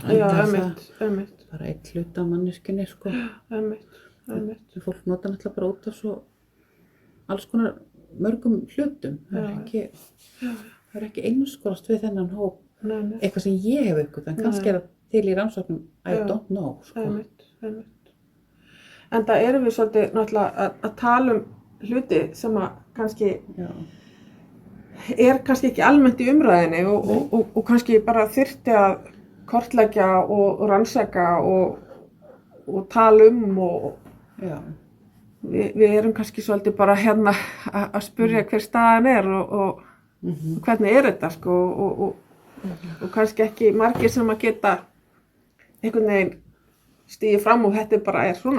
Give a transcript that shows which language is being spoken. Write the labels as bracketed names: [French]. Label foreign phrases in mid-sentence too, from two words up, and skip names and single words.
[Icelandic] Já, einmitt. Bara eitt hlut af manneskjunni, sko. Einmitt. Fólk nota náttúrulega bara út af svo alls konar mörgum hlutum. Það er ekki einskorast við þennan hóp. Nei. Eitthvað sem ég hef ykkur, en kannski er það til í rannsóknum, [English] I don't know, [Icelandic] sko. Einmitt. En það erum við svolítið náttúrulega að tala hluti sem að kannski er kannski ekki almennt í umræðinni og kannski bara þyrfti að kortleggja og rannsaka og tala og við erum kannski svolítið bara hérna að spyrja hver staðan er og hvernig er þetta sko og kannski ekki margir sem að geta einhvern veginn stíði fram og þetta bara er svona.